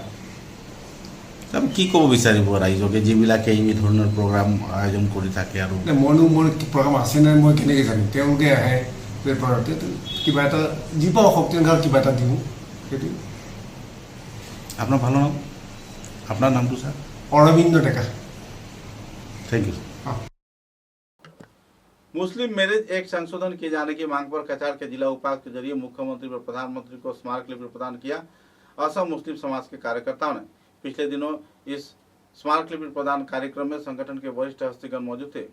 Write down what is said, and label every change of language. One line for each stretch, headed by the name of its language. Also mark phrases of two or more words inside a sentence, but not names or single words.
Assamese: আপুনি কি ক'ব বিচাৰিব ৰাইজকে যিবিলাকে এই ধৰণৰ প্ৰগ্ৰাম আয়োজন কৰি থাকে? আৰু মইনো মোৰ প্ৰগ্ৰাম আছে নাই মই কেনেকৈ জানিম? তেওঁলোকে আহে পেপাৰত কিবা এটা যি পাওঁ শক্তি অনুসাৰে কিবা এটা দিওঁ, সেইটো। আপোনাৰ ভাল নাম? আপোনাৰ নামটো স্যার? অরবিন্দ টেকা।
English: thank you.
Hindi: मुस्लिम मैरिज एक्ट संशोधन किए जाने की मांग पर कछार के जिला उपायुक्त के जरिए मुख्यमंत्री व प्रधानमंत्री को स्मारक लिपि प्रदान किया। असम मुस्लिम समाज के कार्यकर्ताओं ने पिछले दिनों इस स्मारक लिपि प्रदान कार्यक्रम में संगठन के वरिष्ठ हस्तीगण मौजूद थे।